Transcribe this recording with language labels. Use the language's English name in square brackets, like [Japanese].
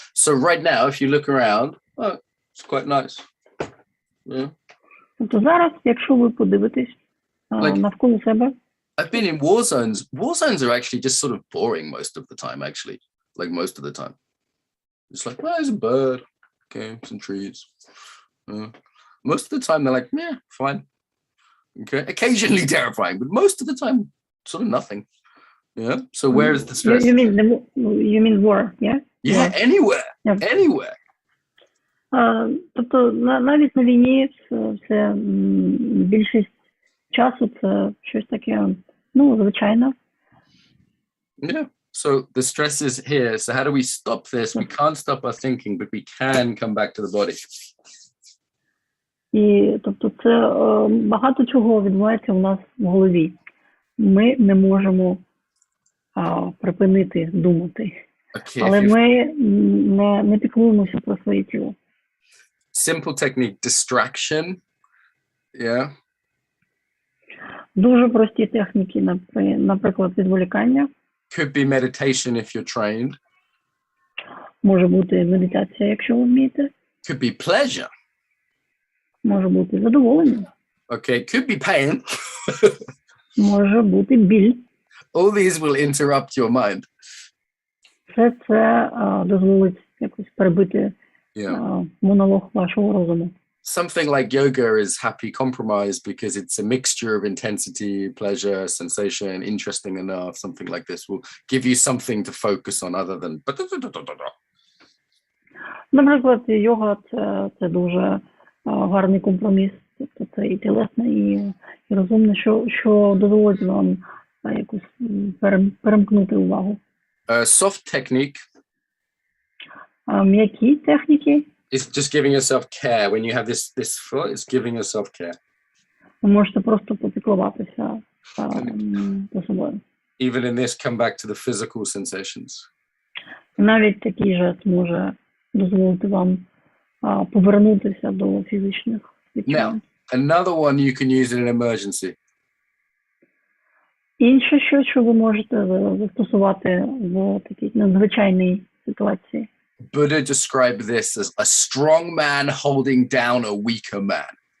[English] So right now, if you look around, oh, it's quite nice. Yeah. [Ukrainian] Тобто зараз, якщо ви подивитесь навколо себе, [English] I've been in war zones. War zones are actually just sort of boring most of the time, actually. Like most of the time. It's like, well, there's a bird. Okay, some trees. Most of the time, they're like, yeah, fine. Okay, occasionally terrifying, but most of the time, sort of nothing. Yeah. So where is the stress? You mean war, yeah? Yeah, War. anywhere. Yeah. Anywhere. [Ukrainian] Тобто навіть на війні це більшість часу це щось таке, звичайно. [English] Yeah. So the stress is here. So how do we stop this? We can't stop our thinking, but we can come back to the body. [Ukrainian] І тобто це багато чого відбувається в нас в голові. Ми не можемо припинити думати. [English] Okay. [Ukrainian] Але ми не піклуємося про своє тіло. [English] Simple technique, distraction. Yeah. [Ukrainian] Дуже прості техніки, наприклад, відволікання. [English] Could be meditation if you're trained. [Ukrainian] Може бути медитація, якщо ви вмієте. [English] Could be pleasure. [Ukrainian] Може бути задоволення. [English] Okay, could be pain. [Ukrainian] Може бути біль. [English] All these will interrupt your mind. [Ukrainian] Все це дозволить якось перебити монолог вашого розуму. [English] Something like yoga is happy compromise because it's a mixture of intensity, pleasure, sensation, interesting enough. Something like this will give you something to focus on other than. [Ukrainian] Наприклад, йога це дуже гарний компроміс. Тобто це і тілесне, і розумне, що дозволить вам якось перемкнути увагу. [English] Soft technique. [Ukrainian] М'які техніки. [English] It's just giving yourself care. When you have this thought, it's giving yourself care. [Ukrainian] Ви можете просто попіклуватися за собою. [English] Even in this, come back to the physical sensations. [Ukrainian] Навіть такий жест може дозволити вам повернутися до фізичних відчувань. [English] Now, another one you can use in an emergency. [Ukrainian] Інше щось, що ви можете застосувати в такій надзвичайній ситуації. [English] Buddha described this as a strong man holding down a weaker man.